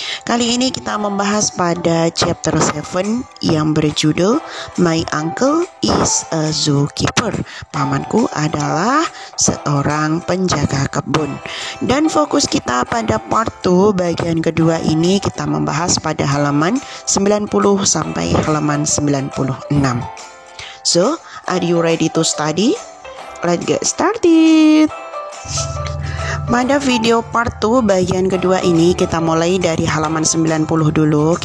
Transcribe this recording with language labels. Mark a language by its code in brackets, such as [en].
[id] Kali ini kita membahas pada chapter 7 yang berjudul My Uncle is a Zookeeper. Pamanku adalah seorang penjaga kebun. Dan fokus kita pada part 2 bagian kedua ini kita membahas pada halaman 90 sampai halaman 96. [en] So, are you ready to study? Let's get started. [id] Pada video part 2 bagian kedua ini kita mulai dari halaman 90 dulu.